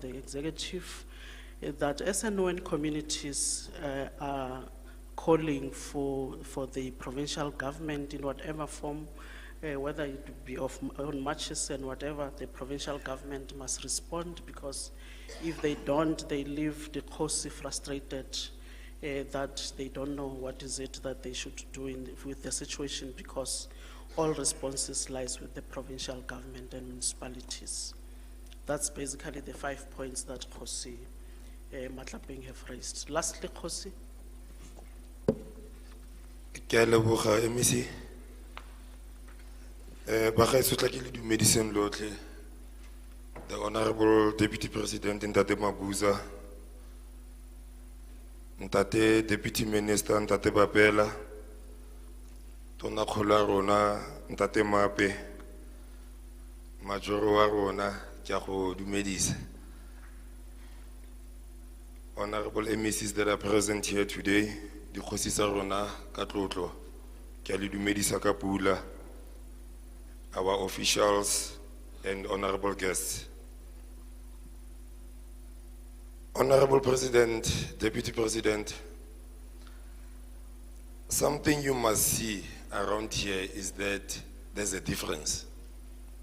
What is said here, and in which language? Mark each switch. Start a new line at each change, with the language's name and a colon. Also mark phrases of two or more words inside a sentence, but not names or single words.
English: the Executive that as and when communities are calling for the provincial government in whatever form, whether it be on marches and whatever, the provincial government must respond, because if they don't, they leave the Kgosi frustrated that they don't know what is it that they should do with the situation, because all responses lies with the provincial government and municipalities. That's basically the 5 points that Kgosi Matlapeng have raised. Lastly, Kgosi.
Tswana: Ke a leboga MEC. Bagaetsho tla ke le dumediseng lotlhe,
English: the Honorable Deputy President
Tswana: Ntate Mabuza, Ntate
English: Deputy Minister
Tswana: Ntate Bapela, Tona Khola rona Ntate Mape, Majoro wa rona ke a go dumedisa.
English: Honorable MECs that are present here today,
Tswana: di kgosi tsa rona ka tlotlo, ke a le dumedisa ka pula,
English: our officials and honorable guests. Honorable President, Deputy President, something you must see around here is that there's a difference.